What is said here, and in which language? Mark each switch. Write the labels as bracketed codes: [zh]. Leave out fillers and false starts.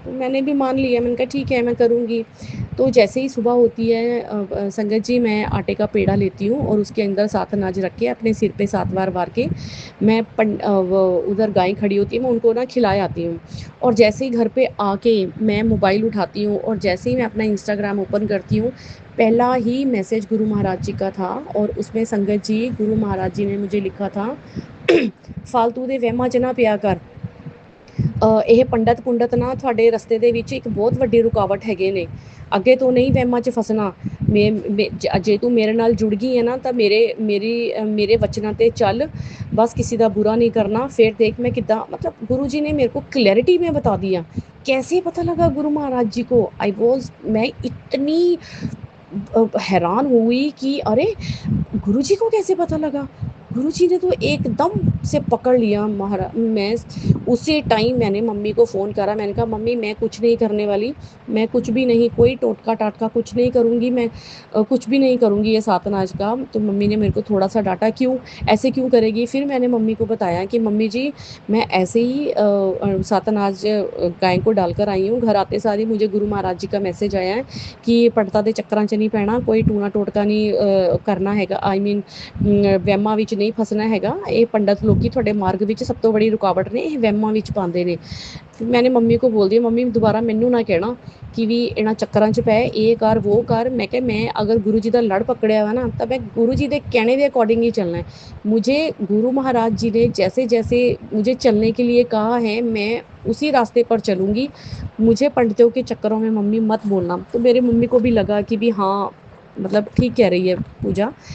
[hi] तो मैंने भी मान लिया, मैंने कहा ठीक है मैं करूँगी। तो जैसे ही सुबह होती है संगत जी, मैं आटे का पेड़ा लेती हूँ और उसके अंदर 7 अनाज रख के अपने सिर पे 7 बार वार के वो उधर गाय खड़ी होती है, मैं उनको ना खिलाए आती हूँ। और जैसे ही घर पे आके मैं मोबाइल उठाती हूँ और जैसे ही मैं अपना इंस्टाग्राम ओपन करती हूँ, पहला ही मैसेज गुरु महाराज जी का था, और उसमें संगत जी गुरु महाराज जी ने मुझे लिखा था [pa] फालतू ਦੇ ਵਹਿਮਾਂ 'ਚ ਨਾ ਪਿਆ ਕਰ। ਇਹ ਪੰਡਤ ਪੁੰਡਤ ਨਾ ਤੁਹਾਡੇ ਰਸਤੇ ਦੇ ਵਿੱਚ ਇੱਕ ਬਹੁਤ ਵੱਡੀ ਰੁਕਾਵਟ ਹੈਗੇ ਨੇ। ਅੱਗੇ ਤੋਂ ਨਹੀਂ ਵਹਿਮਾਂ 'ਚ ਫਸਣਾ। ਜੇ ਤੂੰ ਮੇਰੇ ਨਾਲ ਜੁੜ ਗਈ ਹੈ ਨਾ ਤਾਂ ਮੇਰੇ ਵਚਨਾਂ 'ਤੇ ਚੱਲ, [hi] बस किसी का बुरा नहीं करना। फिर देख मैं कितना, मतलब गुरु जी ने मेरे को क्लैरिटी में बता दिया। कैसे पता लगा गुरु महाराज जी को? मैं इतनी हैरान हुई कि अरे! गुरुजी को कैसे पता लगा? गुरुजी ने तो एकदम से पकड़ लिया। मैं उसी टाइम मैंने मम्मी को फ़ोन करा, मैंने कहा मम्मी मैं कुछ नहीं करने वाली, मैं कुछ भी नहीं, कोई टोटका-टाटका कुछ नहीं करूँगी मैं, कुछ भी नहीं करूँगी ये सातनाज का। तो मम्मी ने मेरे को थोड़ा-सा डाँटा, क्यों? ऐसे क्यों करेगी? फिर मैंने मम्मी को बताया कि मम्मी जी मैं ऐसे ही सातनाज गाय को डालकर आई हूँ, घर आते सार ही मुझे गुरु महाराज जी का मैसेज आया है कि [pa] ਪੰਡਤਾਂ ਦੇ ਚੱਕਰਾਂ 'ਚ ਨਹੀਂ ਪੈਣਾ, ਕੋਈ ਟੂਣਾ ਟੋਟਕਾ ਨਹੀਂ ਕਰਨਾ ਹੈਗਾ, ਆਈ ਮੀਨ ਵਹਿਮਾਂ ਵਿੱਚ ਨਹੀਂ ਫਸਣਾ ਹੈਗਾ। ਇਹ ਪੰਡਤ ਲੋਕੀ ਤੁਹਾਡੇ ਮਾਰਗ ਵਿੱਚ ਸਭ ਤੋਂ ਬੜੀ ਰੁਕਾਵਟ ਨੇ, ਇਹ ਵਹਿਮਾਂ ਵਿੱਚ ਪਾਉਂਦੇ ਨੇ। ਫਿਰ ਮੈंने ਮੰਮੀ [hi] को बोल दिया मम्मी [pa] ਦੁਬਾਰਾ ਮੈਨੂੰ ਨਾ ਕਹਿਣਾ ਕਿ ਵੀ ਇਹਨਾਂ ਚੱਕਰਾਂ 'ਚ ਪੈ, ਇਹ ਕਰ [hi] वो कर। मैं ਕਿਹਾ मैं अगर गुरु जी का लड़ पकड़िया हुआ ना तो मैं गुरु जी के कहने के अकॉर्डिंग ही चलना है। मुझे गुरु महाराज जी ने जैसे जैसे मुझे चलने के लिए कहा है, मैं उसी रास्ते पर चलूँगी। मुझे पंडितों के चक्करों में मम्मी मत बोलना। तो मेरे मम्मी को भी लगा कि भी हाँ, मतलब ठीक कह रही है पूजा।